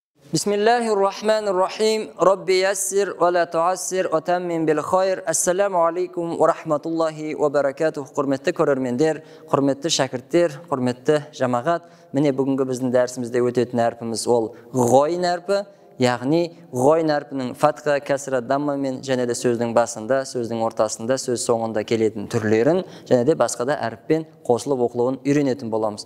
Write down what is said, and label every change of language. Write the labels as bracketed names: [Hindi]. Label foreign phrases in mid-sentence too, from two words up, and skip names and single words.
[Arabic] بسم الله الرحمن الرحيم. رب يسر ولا تعسر وتمم بالخير. السلام عليكم ورحمة الله وبركاته. [Kazakh] Құрметті көрермендер, құрметті шәкірттер, құрметті жамағат. Міне бүгінгі біздің дәрісімізде өтетін әрпіміз ол ғойн әрпі. Яғни ғойн әрпінің фатха, кәсра, даммамен және де сөздің басында, сөздің ортасында, сөз соңында келетін түрлерін және де басқа да әріппен қосылып оқылуын үйренетін боламыз.